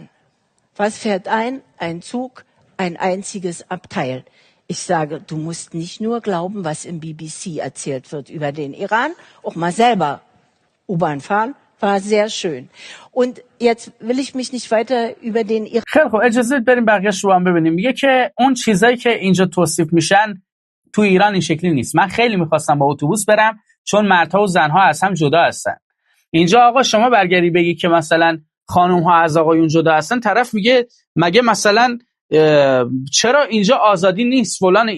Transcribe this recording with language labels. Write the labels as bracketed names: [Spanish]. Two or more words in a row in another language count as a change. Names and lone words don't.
[German] Was fährt ein? Ein Zug, ein einziges Abteil. Ich sage, du musst nicht nur glauben, was im BBC erzählt wird über den Iran, auch mal selber U-Bahn fahren. War sehr schön. Und jetzt will ich mich nicht weiter über den Iran. [Persian] خیلی خوب، اجازه بریم بقیه‌اش رو هم ببینیم. میگه که اون چیزایی که اینجا توصیف میشن تو ایران این شکلی نیست. من خیلی میخواستم با اتوبوس برم چون مردها و زنها از هم جدا هستن. اینجا آقا شما برگردی بگی که مثلا خانم‌ها از آقایون جدا هستن، طرف میگه مگه مثلا چرا اینجا آزادی نیست فلان.